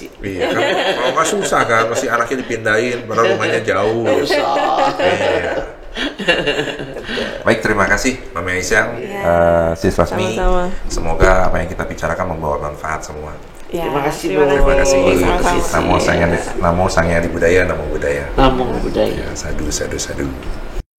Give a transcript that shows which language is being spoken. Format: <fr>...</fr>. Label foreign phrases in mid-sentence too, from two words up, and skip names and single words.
<id>Iya kan, kalau nggak susah kan, mesti anaknya dipindahin, padahal rumahnya jauh. Iya. Baik, terima kasih Mami Aisyah, Sis Lasmi. Semoga apa yang kita bicarakan membawa manfaat semua. Terima kasih. Terima kasih. Sama-sama.</id> <pi>Namo Sang Hyang Adibudaya, Namo Buddhaya. Namo Buddhaya. Sadu.</pi>